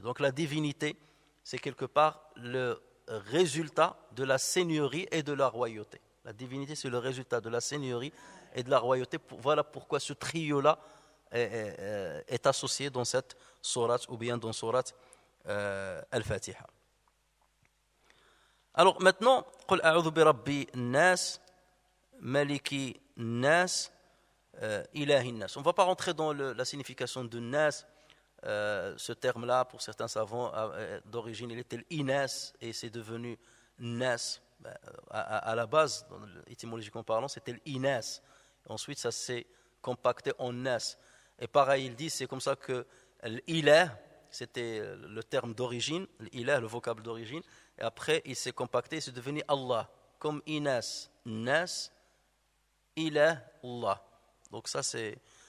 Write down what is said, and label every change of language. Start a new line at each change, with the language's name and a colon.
French: Donc la divinité, c'est quelque part le résultat de la seigneurie et de la royauté. La divinité, c'est le résultat de la seigneurie et de la royauté. Voilà pourquoi ce trio-là est associé dans cette sourate ou bien dans sourate Al-Fatiha. Alors maintenant,
Arabic: قل أعوذ برب الناس ملك الناس إله الناس.
French: On ne va pas rentrer dans la signification de Nas. Ce terme-là, pour certains savants, d'origine, il était l'Inas et c'est devenu Nas. À la base, étymologiquement parlant, c'était l'Inas. Ensuite, ça s'est compacté en Nas. Et pareil, il dit, c'est comme ça que l'ilah, c'était le terme d'origine, l'ilah, le vocable d'origine, et après il s'est compacté, c'est devenu Allah, comme Inas, Nas, ilah, Allah. Donc ça c'est...